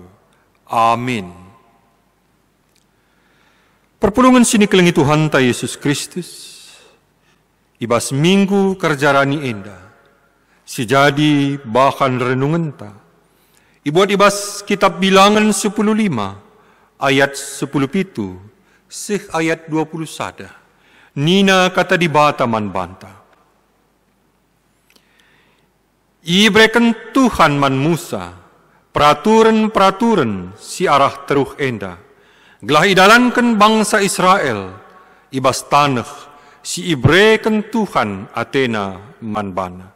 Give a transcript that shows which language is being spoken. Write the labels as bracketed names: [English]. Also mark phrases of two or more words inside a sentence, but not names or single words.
[Batak Karo] Amin. Perpulungan sini kelengi Tuhan ta Yesus Kristus, ibas minggu kerjarani enda, sejadi bahan renungan ta. Ibuat ibas kitab bilangan 15, ayat 10 sih ayat 20 sada. Nina kata di bata man banta. Ibreken Tuhan man Musa, peraturan-peraturan si arah teruh enda. Gelah idalankan bangsa Israel, ibas tanah si ibreken Tuhan Atena man bana.